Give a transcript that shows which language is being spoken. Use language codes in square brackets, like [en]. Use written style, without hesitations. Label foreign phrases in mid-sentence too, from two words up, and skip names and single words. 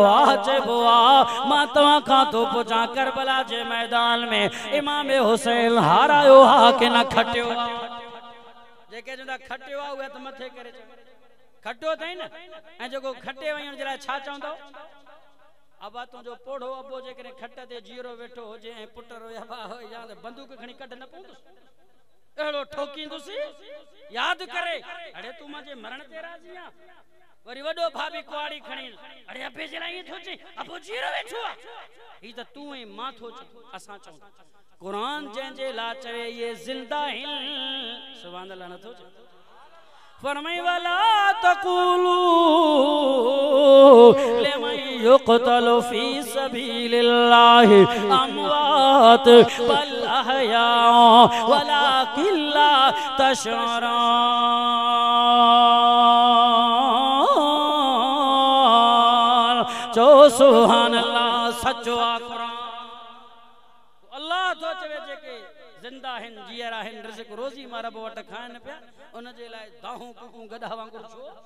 [sd] चइबो आ मां तव्हां खां तो पुछां करबला जे मैदान में इमाम हुसैन हारायो हा के न खटियो जेके जंदा खटियो आ उहे त मथे करे खटो थई न ऐं जेको खटे वण जे लाइ छा चवंदो अबा तुंहिंजो पोढ़ो अबो जे करे खट ते जीरो वेठो हुजे ऐं पुट रोया बा हो या बंदूक खणी कढ न पवंदुसि अहिड़ो ठोकींदुसि याद करे अड़े तू मुंहिंजे मरण ते राज़ी आ वरी वडो भाभी कुआड़ी खणी अरे अबे जे लाइ थो चे अबो जीरो वेठो आ ही त तू ऐं मां थो चे असां चऊं कुरान जंहिंजे ला चवे ये जिंदा हिन [ar] سبحان الله [sd] नथो चे फरमाई [ar] ولا تقولوا لمن يقتل في سبيل الله أموات بل أحياء ولكن لا تشعرون [sd] चो [ar] سبحان الله [sd] सचो आ कुरान अल्लाह तो चवे जेके जिंदा हिन जियरा हिन रिज़्क़ रोज़ी मां रब वट खाइन पिया उन जे लाइ दाहूं कुकू गधा वांगुर छो